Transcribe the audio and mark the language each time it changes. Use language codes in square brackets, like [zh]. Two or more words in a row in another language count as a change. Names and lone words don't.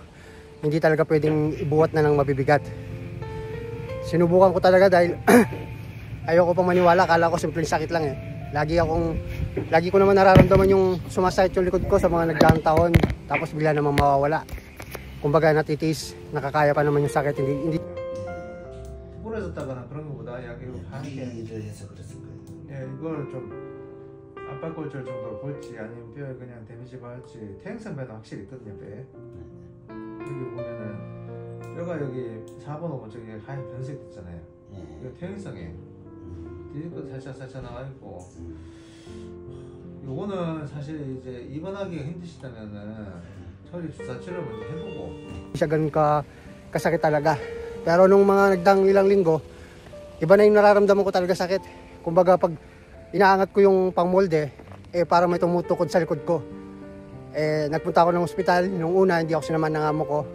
[tl] Hindi talaga pwedeng ibuhat na ng mabibigat. Sinubukan ko talaga dahil ayoko pang maniwala, akala ko simpleng sakit lang Lagi ko naman nararamdaman yung sumasakit yung likod ko sa mga nagdaang taon, tapos bigla namang mawawala. Kumbaga natitis, nakakaya pa naman yung sakit, hindi [ko] 부러졌다거나 그런 것보다 약이 일을 해서 그랬을 거예요. 예, 이걸 좀 압박골절 정도로 볼지 아니면 뼈에 그냥 데미지 받을지 퇴행성 변화 확실히 있거든요, 뼈에. 여기 보면은 뼈가 여기 4번, 5번 쪽에 하얀 변색 있잖아요. 이거 퇴행성이에요. 뒤집어도 살짝 나와 있고. 요거는 사실 이제 입원하기가 힘드시다면은 처리 주사 치료 먼저 해보고. [tl] Siya ganun kasakit talaga. Pero nung mga nagdang ilang linggo, iba na yung nararamdaman ko talaga sakit. Kumbaga pag inaangat ko yung pangmolde, para may tumutukod sa likod ko. Nagpunta ako ng ospital. Nung una, hindi ako sinaman ng amo ko.